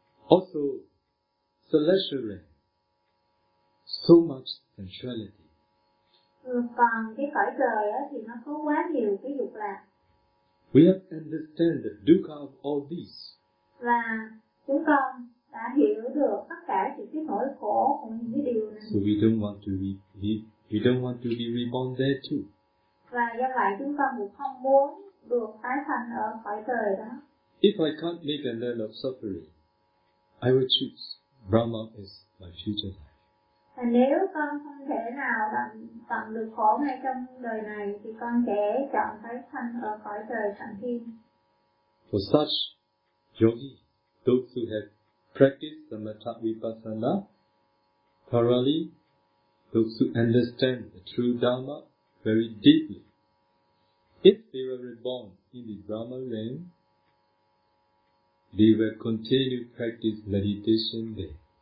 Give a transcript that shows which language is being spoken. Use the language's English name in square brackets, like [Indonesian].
[English] Also, celestially, so much sensuality. [Vietnamese] Còn cái cõi trời á thì nó có quá nhiều cái dục lạc. [English] We have understand the dukkha of all these. [Vietnamese] Và chúng con đã hiểu được tất cả những cái nỗi khổ của những cái điều này. [English] So we don't want to be reborn there too. [Vietnamese] Và do vậy chúng con cũng không muốn được tái sanh ở cõi trời đó. [English] If I can't make a level of suffering, I will choose Brahma as my future life. [Vietnamese] Và nếu con không thể nào tận được khổ ngay trong đời này, thì con sẽ chọn tái sanh ở cõi trời thẳng thiên. [English] For such yogi, those who have practiced the metta vipassana thoroughly, those who understand the true dharma very deeply, if they were reborn in the Brahma realm, they will continue practice meditation there.